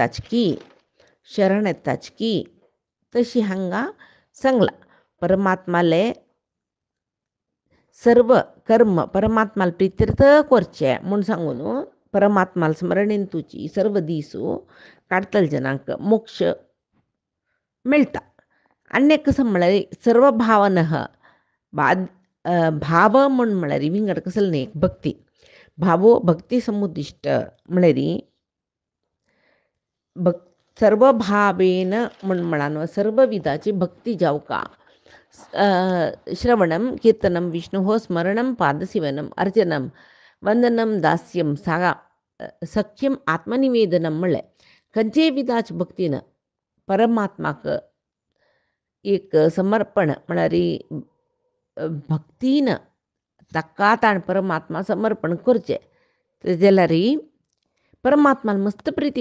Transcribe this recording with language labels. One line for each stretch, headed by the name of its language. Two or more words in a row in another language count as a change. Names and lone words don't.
Konkani: येताच की तशी हांगा सांगला परमात्माले सर्व कर्म परमात्माला प्रितीर्थ करचे म्हूण सांगून परमात्माला स्मरणेंतूची सर्व दिसू काडतल जनांक मोक्ष मेळटा आनी कसं म्हळ्यार सर्व भावन भाव म्हळ्यार विंगड कसले न्ही भक्ती भावो भक्ती समुद्दिष्ट म्हळ्यार सर्व भावेन म्हणान सर्व विधाची भक्ती जावका
Sanskrit: श्रवणम कीर्तनम विष्णु स्मरणम पादसेवनम अर्चनम वंदनम दास्यम सागा सख्यम आत्मनिवेदनम
Konkani: म्हळ्यार खंयचे विधाची भक्तीन परमात्माक एक समर्पण म्हळ्यार भक्तीन ताका ताण परमात्मा समर्पण करचें जाल्यार परमात्मान मस्त प्रितीक